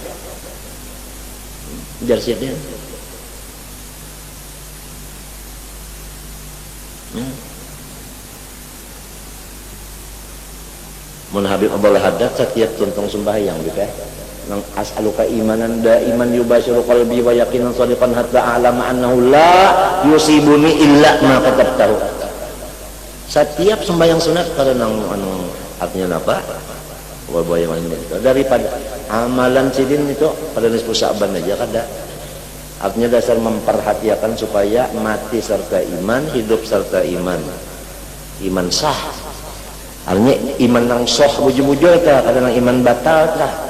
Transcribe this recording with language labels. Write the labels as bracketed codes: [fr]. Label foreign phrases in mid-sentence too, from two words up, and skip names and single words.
[bjn] ujar siapa mun Habib Abdullah Haddad setiap tuntung sembahyang gitu nang [ar] أسألك إيمانا دائما يباشر قلبي ويقينا صادقا حتى أعلم أنه لا يصيبني إلا ما كتبته [bjn] setiap sembahyang sunat pada nang artinya apa yang ini daripada amalan sidin itu pada nisfu Sya'ban aja kada artinya dasar memperhatikan supaya mati serta iman hidup serta iman sah artinya iman nang soh buju-buju ta kadang iman batal ta